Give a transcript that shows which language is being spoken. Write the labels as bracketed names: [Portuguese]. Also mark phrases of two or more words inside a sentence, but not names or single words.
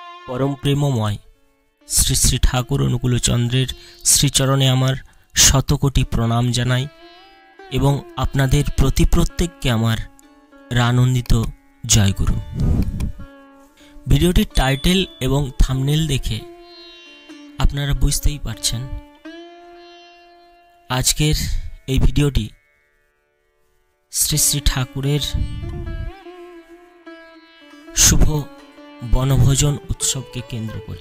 [Bangla] পরম প্রেমময় শ্রী শ্রী ঠাকুর অনুকূলচন্দ্রের শ্রীচরণে আমার শতকোটি প্রণাম জানাই এবং আপনাদের প্রতি প্রত্যেককে আমার আনন্দিত জয়গুরু। ভিডিওটির টাইটেল এবং থাম্বনেল দেখে আপনারা বুঝতেই পারছেন আজকের এই ভিডিওটি শ্রী শ্রী ঠাকুরের शुभ বনভোজন উৎসবকে কেন্দ্র করে।